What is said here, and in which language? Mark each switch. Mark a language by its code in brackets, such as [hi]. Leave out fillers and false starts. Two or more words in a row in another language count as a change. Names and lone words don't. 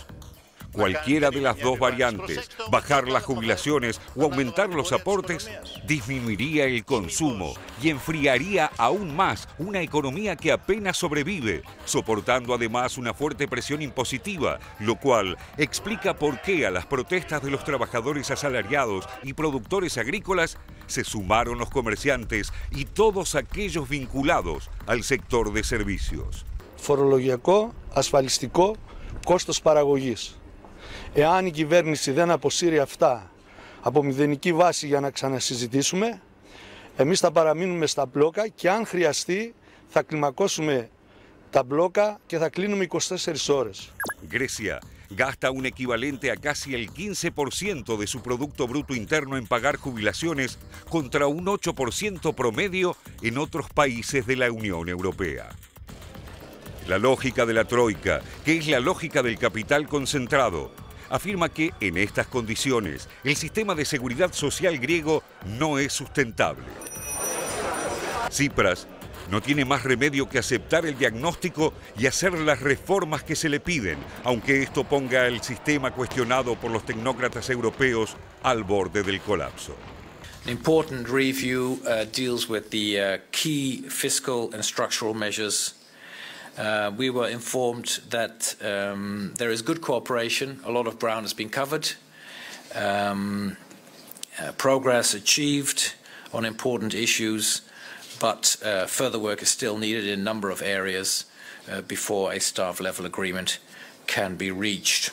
[es] Cualquiera de las dos variantes, bajar las jubilaciones o aumentar los aportes, disminuiría el consumo y enfriaría aún más una economía que apenas sobrevive, soportando además una fuerte presión impositiva, lo cual explica por qué a las protestas de los trabajadores asalariados y productores agrícolas se sumaron los comerciantes y todos aquellos vinculados al sector de servicios. [el] Φορολογιακό, ασφαλιστικό, κόστος παραγωγής. Εάν η κυβέρνηση δεν αποσύρει αυτά από μηδενική βάση για να ξανασυζητήσουμε, εμείς θα παραμείνουμε στα μπλόκα και αν χρειαστεί θα κλιμακώσουμε τα μπλόκα και θα κλείνουμε 24 ώρες. [es] Grecia gasta un equivalente a casi el 15% de su Producto Bruto Interno en pagar jubilaciones contra un 8% promedio en otros países de la Unión Europea. La lógica de la troika, que es la lógica del capital concentrado, afirma que en estas condiciones el sistema de seguridad social griego no es sustentable. Tsipras no tiene más remedio que aceptar el diagnóstico y hacer las reformas que se le piden, aunque esto ponga el sistema cuestionado por los tecnócratas europeos al borde del colapso. [en] An important review deals with the key fiscal and structural measures We were informed that there is good cooperation. A lot of ground has been covered. Progress achieved on important issues, but further work is still needed in a number of areas before a staff-level agreement can be reached.